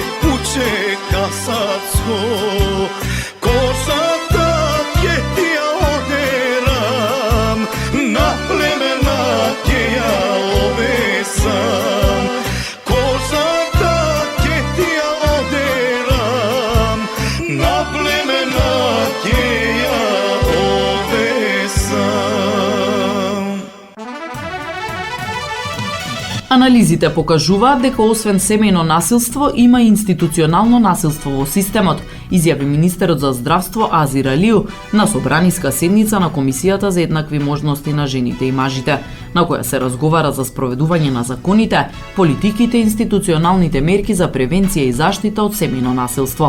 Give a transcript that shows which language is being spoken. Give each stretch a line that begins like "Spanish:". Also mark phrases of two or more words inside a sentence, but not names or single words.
Macedonian: куќе Касатско, коса таке ти ја одерам, на племена ке ја овесам. Коса таке ти ја одерам, на племена ке ја овесам. Анализите покажуваат дека освен семејно насилство има и институционално насилство во системот, изјави министерот за здравство Азир Алиу на собраниска седница на Комисијата за еднакви можности на жените и мажите, на која се разговара за спроведување на законите, политиките и институционалните мерки за превенција и заштита од семејно насилство.